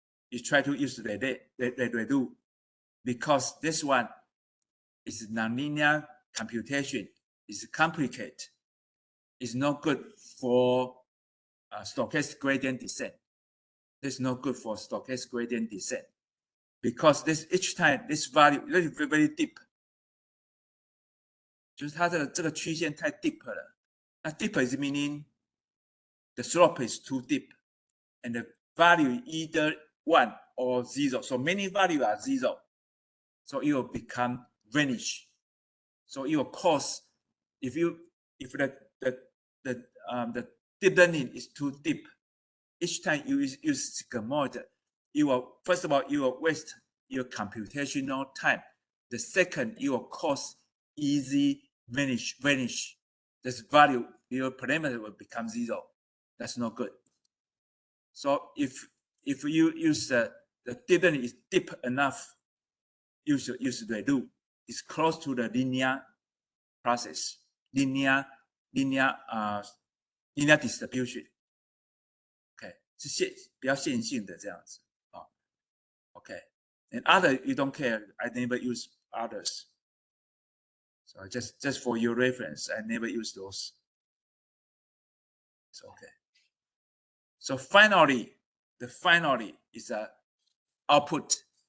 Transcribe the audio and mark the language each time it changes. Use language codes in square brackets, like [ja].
[en] You try to use the redo, because this one is nonlinear computation. It's complicated. It's not good for stochastic gradient descent. It's not good for stochastic gradient descent because each time this value is very deep. [zh] 就是它这个曲线太 deep 了。 [en] 那 deep is meaning the slope is too deep, and the value either 1 or 0. So many values are 0. So it will become vanish. So it will cause if the deep learning is too deep, each time you use sigmoid, you will first of all you will waste your computational time. The second, you will cause easy vanish. This value, your parameter will become 0. That's not good. So if you use the deep learning is deep enough, you should use redo. It's close to the linear process, linear distribution. [zh] Okay, 是比较线性的这样子啊。 [en] Okay, and other you don't care. I never use others. So just for your reference, I never use those. It's okay. So finally is a output.